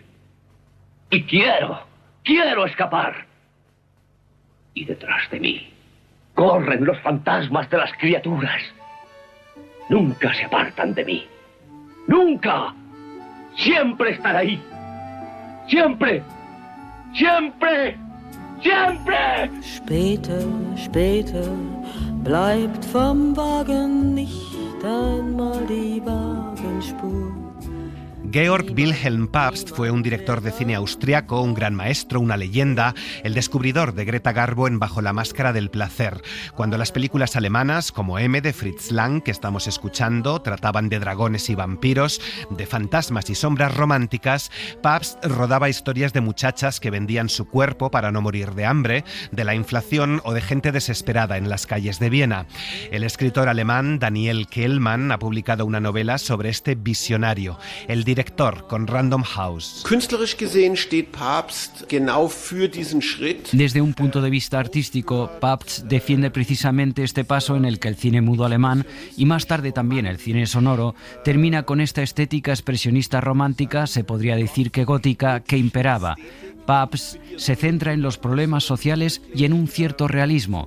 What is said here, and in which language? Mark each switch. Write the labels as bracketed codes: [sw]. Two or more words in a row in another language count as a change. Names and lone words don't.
[es] Y quiero escapar. Y detrás de mí corren los fantasmas de las criaturas. Nunca se apartan de mí. ¡Nunca! Siempre están ahí. Siempre. [de] Später bleibt vom Wagen nicht einmal die Wagenspur. [es] Georg Wilhelm Pabst fue un director de cine austriaco, un gran maestro, una leyenda, el descubridor de Greta Garbo en Bajo la máscara del placer. Cuando las películas alemanas, como M de Fritz Lang, que estamos escuchando, trataban de dragones y vampiros, de fantasmas y sombras románticas, Pabst rodaba historias de muchachas que vendían su cuerpo para no morir de hambre, de la inflación o de gente desesperada en las calles de Viena. El escritor alemán Daniel Kehlmann ha publicado una novela sobre este visionario, el director con Random House. [de] Künstlerisch gesehen steht Pabst genau für diesen Schritt. [es] Desde un punto de vista artístico, Pabst defiende precisamente este paso en el que el cine mudo alemán y más tarde también el cine sonoro termina con esta estética expresionista romántica, se podría decir que gótica, que imperaba. Pabst se centra en los problemas sociales y en un cierto realismo.